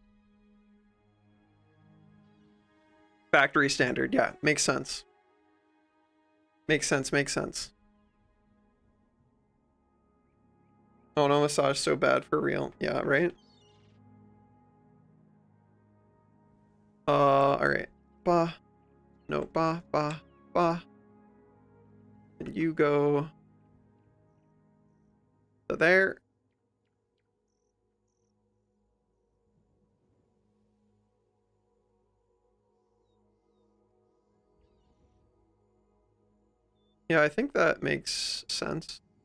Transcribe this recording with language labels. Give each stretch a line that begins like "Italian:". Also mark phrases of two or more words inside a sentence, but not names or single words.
English: Factory standard, yeah, makes sense. Makes sense, makes sense. Oh no, massage so bad for real. Yeah, right? Alright. Ba. No, ba, ba, ba. And you go to there. Yeah, I think that makes sense.